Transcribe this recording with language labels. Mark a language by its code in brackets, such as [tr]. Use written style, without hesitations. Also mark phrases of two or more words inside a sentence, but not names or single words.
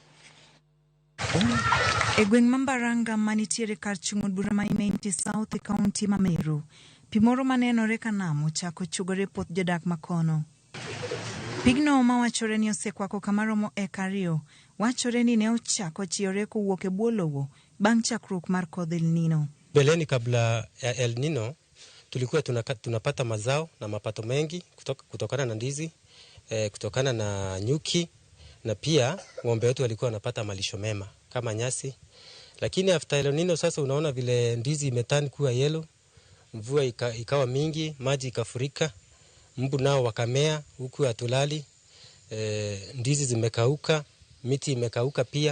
[luo] E gweng' ma Mbaranga manitiere kar chung' od bura ma Imenti South County ma Meru, pi moro manenore ka nam ochako chugore puoth jodak makono. Pigno mawachore ni osekwako kama romo eka 2 wachore ni ne ochako chiore kowuok e bwo lowo bang' chakruok mar kodh El Nino. [sw] Beleni kabla ya El Nino tulikuwa tunapata mazao na mapato mengi kutokana na ndizi, kutokana na nyuki, na pia ng'ombe wetu walikuwa wanapata malisho mema kama nyasi. Lakini after El Nino sasa unaona vile ndizi imetani kuwa yellow, mvua ikawa mingi, maji ikafurika, mbu nao wakamea huku hatulali, ndizi zimekauka, miti imekauka pia.